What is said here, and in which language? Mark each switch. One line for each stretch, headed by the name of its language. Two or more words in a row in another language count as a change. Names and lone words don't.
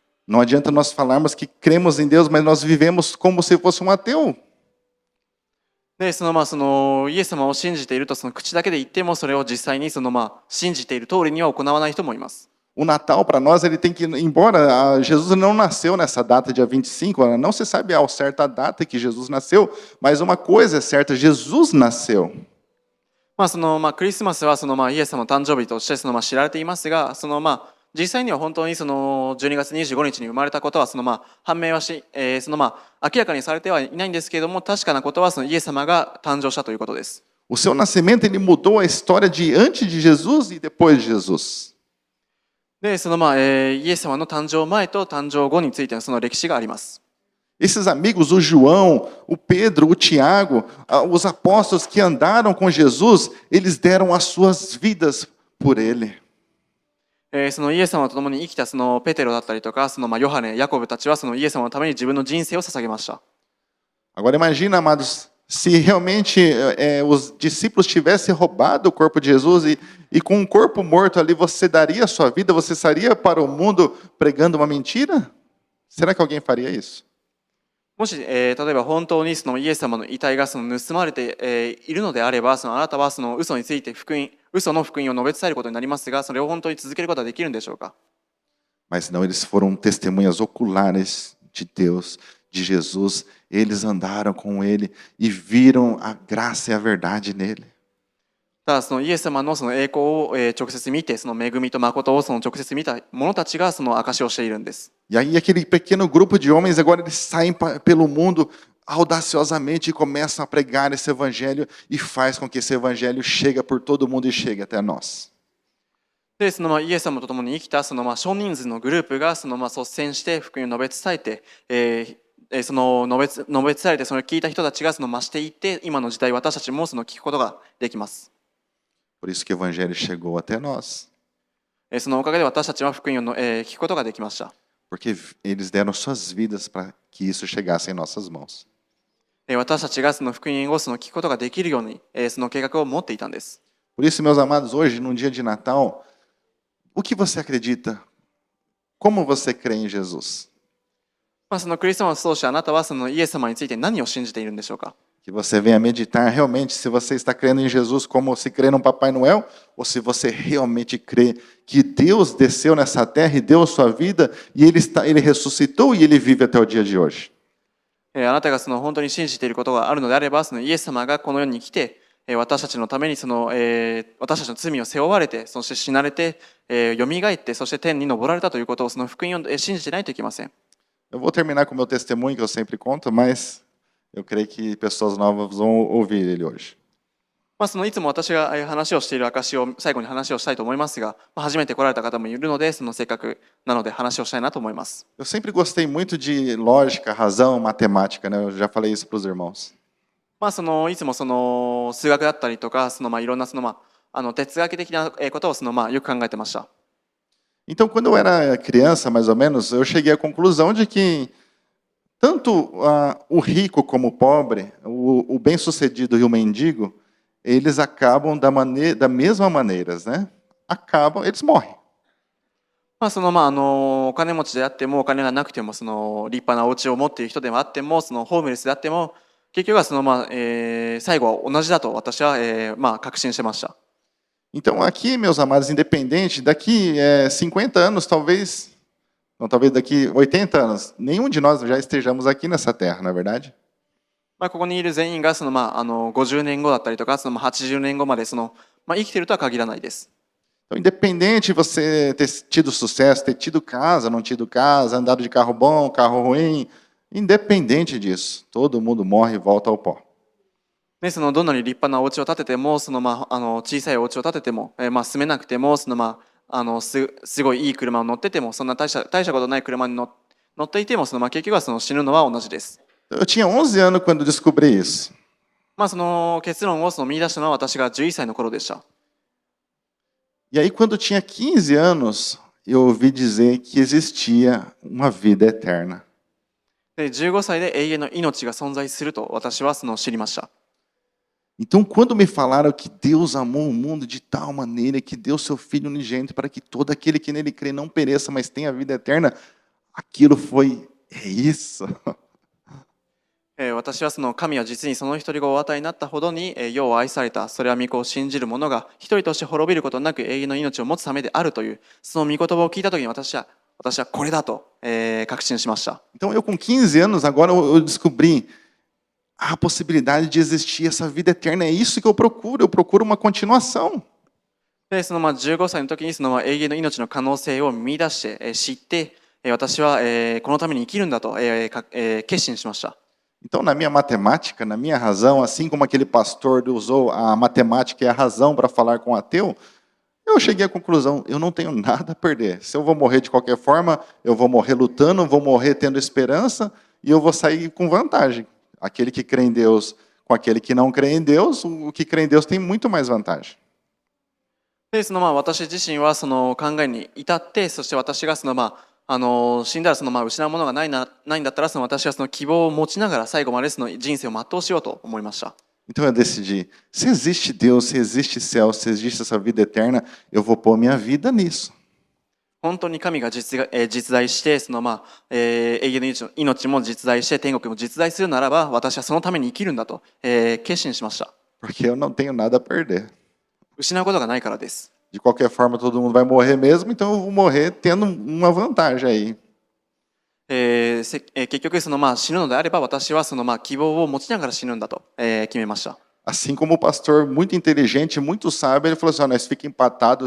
Portuguese: Não adianta nós falarmos que cremos em Deus, mas nós vivemos como se fosse um ateu.
Japanese: でイエス様を信じていると口だけで言っても、それを実際に信じている通りには行わない人もいます。
Portuguese: O Natal, para nós, ele tem que, embora Jesus não nasceu nessa data, dia 25, não se sabe ao certo a data que Jesus nasceu, mas uma coisa é certa, Jesus nasceu.
Japanese: クリスマスはイエス様の誕生日として知られていますが、実際には本当に12月25日に生まれたことは判明は明らかにされてはいないんですけれども、確かなことはイエス様が誕生したということです。
Portuguese: O seu nascimento, ele mudou a história de antes de Jesus e depois de Jesus.
Japanese: でイエス様の誕生前と誕生後についての歴史があります。
Portuguese: Esses amigos, o João, o Pedro, o Tiago, os apóstolos que andaram com Jesus, eles deram as suas vidas por ele.
Japanese: イエス様と共に生きたペテロだったりとかヨハネ、ヤコブたちはイエス様のために自分の人生を捧げました。
Portuguese: Agora imagina, amados, se realmente os discípulos tivessem roubado o corpo de Jesus e com um corpo morto ali, você daria a sua vida? Você sairia para o mundo pregando uma mentira? Será que alguém faria isso?
Japanese: もし、例えば本当にイエス様の遺体が盗まれて、いるのであれば、あなたは嘘について嘘の福音を述べ伝えることになりますが、それを本当に続けることはできるんでしょうか？
Portuguese: Mas não, eles foram testemunhas oculares de Deus, de Jesus. Eles andaram com ele e viram a graça e a verdade nele.
Japanese: ただイエス様の栄光を直接見て、恵みと誠を直接見た者たちが証しをしているんです。
Portuguese: E aí aquele pequeno grupo de homens agora eles saem pelo mundo audaciosamente e começam a pregar esse evangelho e faz com que esse evangelho chegue por todo mundo e chegue até nós.
Japanese: でイエス様と共に生きた少人数のグループが率先して福音を述べ伝えて、述べ伝えてそれを聞いた人たちが増していって、今の時代私たちも聞くことができます。
Portuguese: Por isso que o evangelho chegou até nós.
Japanese: そのおかげで私たちは福音を聞くことができました。
Portuguese: Porque eles deram suas vidas para que isso chegasse em nossas mãos.
Japanese: 私たちが福音を聞くことができるようにその計画を持っていたんです。
Portuguese: Por isso, meus amados, hoje, num dia de Natal, o que você acredita? Como você crê em Jesus?
Japanese: クリスマスを通してあなたはイエス様について何を信じているんでしょうか？
Portuguese: Que você venha meditar realmente se você está crendo em Jesus como se crê no Papai Noel ou se você realmente crê que Deus desceu nessa terra e deu a sua vida e ele ressuscitou e ele vive até o dia de hoje.
Japanese: あなたが本当に信じていることがあるのであれば、イエス様がこの世に来て私たちのために私たちの罪を背負われて、そして死なれて、よみがえって、そして天に昇られたということを福音を信じてないといけません。
Portuguese: Eu vou terminar com o meu testemunho que eu sempre conto, mas eu creio que pessoas novas vão ouvir ele hoje.
Japanese: いつも私が話をしている証を最後に話をしたいと思いますが、初めて来られた方もいるので、せっかくなので話をしたいなと思います。
Portuguese: Eu sempre gostei muito de lógica, razão, matemática, né? Eu já falei isso para os irmãos.
Japanese: いつも数学だったりとかいろんな哲学的なことをよく考えてました。
Portuguese: Então, quando eu era criança, mais ou menos, eu cheguei à conclusão de que tanto o rico como o pobre, o bem-sucedido e o mendigo, eles acabam da mesma maneira, né? Acabam, eles morrem.
Japanese: お金持ちであっても、お金がなくても、立派なお家を持っている人でもあっても、ホームレスであっても、結局は最後は同じだと私は、確信してました。
Portuguese: Então, aqui, meus amados, independente, daqui 50 anos, talvez, não, talvez daqui 80 anos, nenhum de nós já estejamos aqui nessa terra, não é verdade?
Japanese: ここにいる全員が50年後だったりとか、80年後まで生きているとは限らないです。
Portuguese: Então, independente de você ter tido sucesso, ter tido casa, não tido casa, andado de carro bom, carro ruim, independente disso, todo mundo morre e volta ao pó.
Japanese: ね、どんなに立派なお家を建てても、小さいお家を建てても、住めなくても、すごいいい車を乗ってても、そんな大したことない車に乗っていても、結局は死ぬのは同じです。
Portuguese: Eu tinha 11 anos quando descobri isso.
Japanese: 結論を見出したのは私が11歳の頃でした。
Portuguese: E aí, quando eu tinha 15 anos, eu ouvi dizer que existia uma vida eterna.
Japanese: で、15歳で永遠の命が存在すると私は知りました。
Portuguese: Então, quando me falaram que Deus amou o mundo de tal maneira que deu seu Filho unigênito para que todo aquele que nele crê não pereça, mas tenha vida eterna, aquilo foi, é isso.
Japanese: 私は神は実にその一人がお与えになったほどに世を愛された、それは御子を信じる者が一人として滅びることなく永遠の命を持つためであるという、その御言葉を聞いたときに私はこれだと、確信しました。
Portuguese: Então, eu com 15 anos, agora eu descobri a possibilidade de existir essa vida eterna. É isso que eu procuro uma continuação.
Japanese: で、15歳の時に永遠の命の可能性を見出して、知って、私は、このために生きるんだと、決心しました。
Portuguese: Então, na minha matemática, na minha razão, assim como aquele pastor usou a matemática e a razão para falar com o ateu, eu cheguei à conclusão, eu não tenho nada a perder. Se eu vou morrer de qualquer forma, eu vou morrer lutando, vou morrer tendo esperança e eu vou sair com vantagem. Aquele que crê em Deus com aquele que não crê em Deus, o que crê em Deus tem muito mais vantagem.
Japanese: で、私自身は考えに至って、そして私が死んだら失うものがないんだったら、私は希望を持ちながら最後まで人生を全うしようと思いました。
Portuguese: Então eu decidi, se existe Deus, se existe céu, se existe essa vida eterna, eu vou pôr minha vida nisso.
Japanese: 本当に神が実在して、永遠の命も実在して、天国も実在するならば、私はそのために生きるんだと、決心しました。
Portuguese: Porque eu não tenho nada a perder.
Japanese: 失うことがないからです。
Portuguese: De qualquer forma, todo mundo vai morrer mesmo, então eu vou morrer tendo uma vantagem aí.
Japanese: 結局死ぬのであれば、私は希望を持ちながら死ぬんだと、決めました。
Portuguese: Assim como o pastor muito inteligente, muito sábio, ele falou assim, nós fica empatados.